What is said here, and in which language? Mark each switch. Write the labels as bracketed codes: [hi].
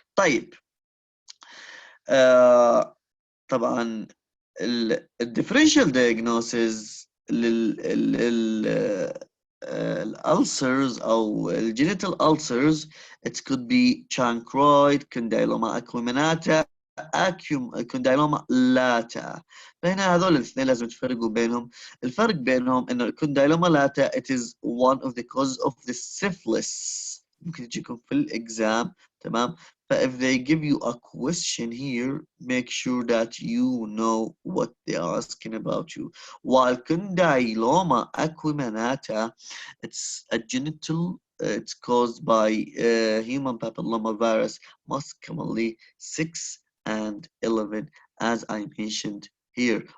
[ar] طيب طبعا الديفرنشال [en] diagnosis [ar] الالسرز او الجينيتال [en] ulcers, it could be chancroid, condyloma acuminata, condyloma lata. [ar] فهنا هذول الاثنين لازم تفرقوا بينهم. الفرق بينهم انه الكوندايلوما لاتا [en] it is one of the causes of the syphilis. [ar] ممكن تجيكم في الاكزام. تمام. [en] if they give you a question here, make sure that you know what they are asking about you. While condyloma acuminata, it's a genital, it's caused by human papillomavirus, most commonly 6 and 11 as I mentioned here.